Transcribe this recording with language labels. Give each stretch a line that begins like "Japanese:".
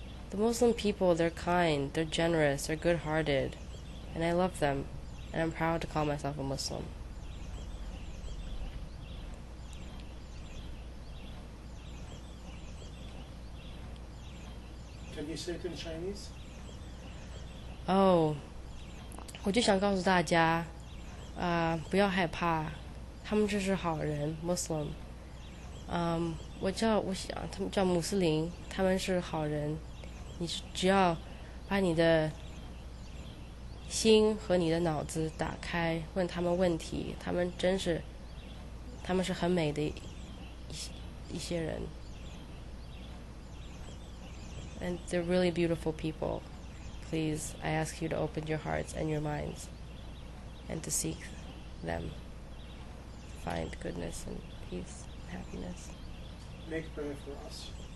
English: The Muslim people, they're kind, they're generous, they're good-hearted, and I love them, and I'm proud to call myself a Muslim. Can you say it in Chinese?
Chinese: 我就想告诉大家，不要害怕，他们就是好人 ，Muslim。我想他们叫穆斯林，他们是好人。你只要把你的心和你的脑子打开，问他们问题，他们是很美的一些人。
English: And they're really beautiful people. please, I ask you to open your hearts and your minds and to seek them, to find goodness and peace and happiness. Make prayer for us.